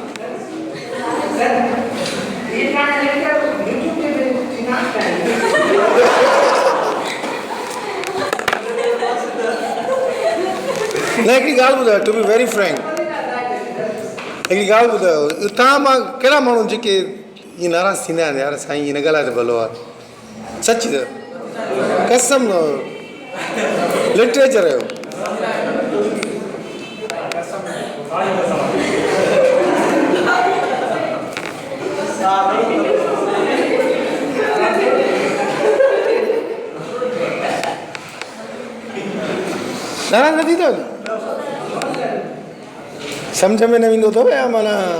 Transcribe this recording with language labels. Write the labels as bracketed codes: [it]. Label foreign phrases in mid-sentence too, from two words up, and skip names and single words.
[sd] न हिकिड़ी ॻाल्हि ॿुधायो [en] to be very frank [sd] हिकिड़ी ॻाल्हि ॿुधायो तव्हां मां कहिड़ा माण्हू जेके ईअं नाराज़ थींदा आहिनि यार साईं ईअं न ॻाल्हाए त भलो आहे सच त कसम न लिटरेचर जो नाराज़ न थींदो सम्झ में न ईंदो अथव या माना